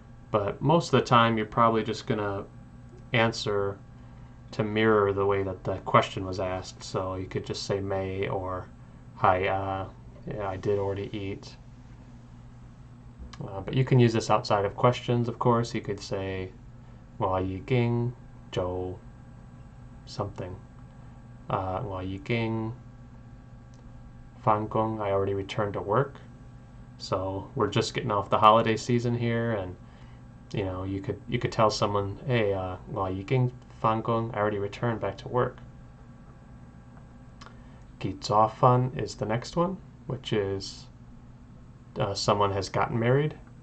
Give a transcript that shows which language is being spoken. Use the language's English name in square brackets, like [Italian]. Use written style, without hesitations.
[English] But most of the time, you're probably just going to answer to mirror the way that the question was asked. So you could just say may or hi, yeah, I did already eat. But you can use this outside of questions, of course. You could say, [Cantonese] 我已經做 [English] something. [Cantonese] 我已經返工. [English] I already returned to work. So we're just getting off the holiday season here, and you could tell someone, hey, [Cantonese] 我已經返工. [English] I already returned back to work. [Cantonese] 結咗婚 [English] is the next one, which is someone has gotten married.